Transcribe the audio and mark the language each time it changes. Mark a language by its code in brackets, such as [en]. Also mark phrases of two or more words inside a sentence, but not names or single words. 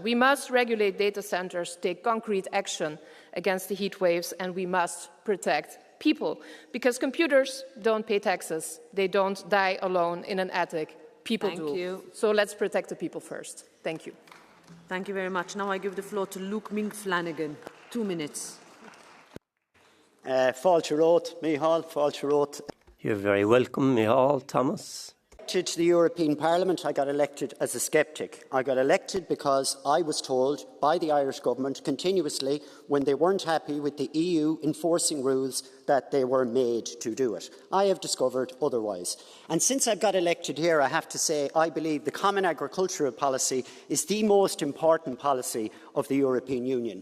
[en] We must regulate data centers, take concrete action against the heat waves, and we must protect people. Because computers don't pay taxes. They don't die alone in an attic. People do. Thank you. So let's protect the people first. Thank you. Thank you very much. Now I give the floor to Luke Mink-Flanagan. 2 minutes. [ga] Fáilte rót, Micheál, fáilte rót. [en] You're very welcome, Micheál, Thomas. To the European Parliament, I got elected as a sceptic. I got elected because I was told by the Irish government continuously when they weren't happy with the EU enforcing rules that they were made to do it. I have discovered otherwise. And since I've got elected here, I have to say I believe the Common Agricultural Policy is the most important policy of the European Union.